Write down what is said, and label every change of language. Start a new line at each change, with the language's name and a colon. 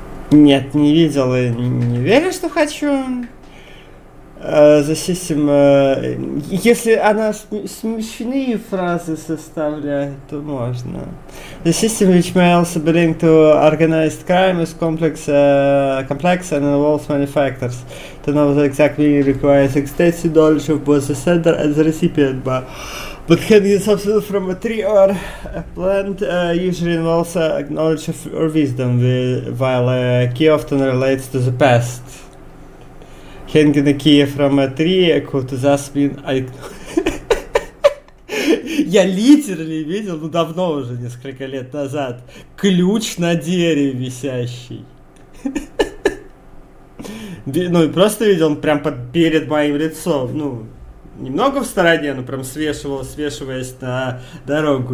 Russian: Нет, не видел и не верю, что хочу. Засистим, если она смешные фразы составляет, то можно.
English: The system which may also be linked to organized crime is complex and involves many factors. To know the exact meaning requires extensive knowledge of both the sender and the recipient, but can be substituted from a tree or a plant, usually involves a knowledge of or wisdom, while a key often relates to the past. Hanging a key from a tree could thus mean I...
Russian: Я literally видел, ну давно уже, несколько лет назад, ключ на дереве висящий. Ну и просто видел, он прям перед моим лицом, ну, немного в стороне, но прям свешиваясь на дорогу.